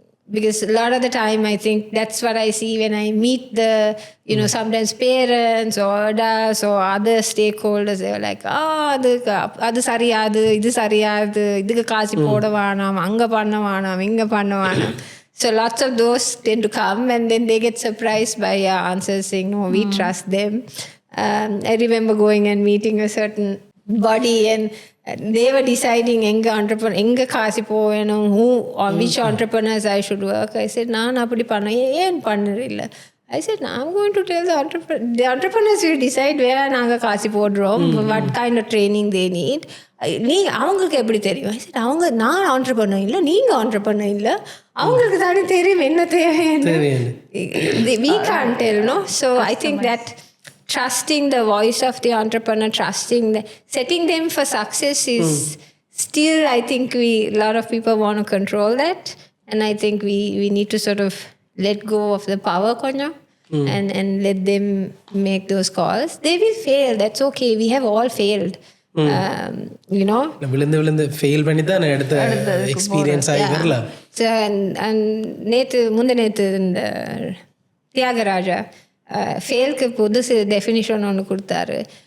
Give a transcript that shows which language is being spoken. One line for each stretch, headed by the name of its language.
English: because a lot of the time I think that's what I see when I meet the, you know, sometimes parents or adults or other stakeholders.
Tamil: They're like, அது சரியாது இது சரியாது இதுக்கு காசு போட வேணாம் அங்கே பண்ண வேணாம் இங்கே பண்ண வேணாம்.
English: So lots of those tend to come and then they get surprised by your answers saying, no, we trust them. I remember going and meeting a certain body and they were deciding
Tamil: enga kaasi povenum
English: who or which entrepreneurs I should work. I said
Tamil: naan appadi panna yen pannilla.
English: I said I'm going to tell the entrepreneurs will decide where
Tamil: naanga kaasi podrom,
English: what kind of training they need.
Tamil: நீ அவங்களுக்கு எப்படி தெரியும்?
English: I said
Tamil: அவங்க நான் entrepreneur இல்லை நீங்க entrepreneur இல்லை அவங்களுக்கு தானே தெரியும் என்ன தேவைன்னு.
English: We can't tell, no? So I think that trusting the voice of the entrepreneur, setting them for success is still, I think a lot of people want to control that. And I think we need to sort of let go of the power konjam and let them make those calls. They will fail. That's okay. We have all failed. You know.
Tamil: விழுந்து fail பண்ணி தான் அடுத்த experience ஆகி வரலாம். So and முந்தநேத்து இந்த தியாகராஜா ஃபெயிலுக்கு புதுசு definition ஒன்று கொடுத்தாரு.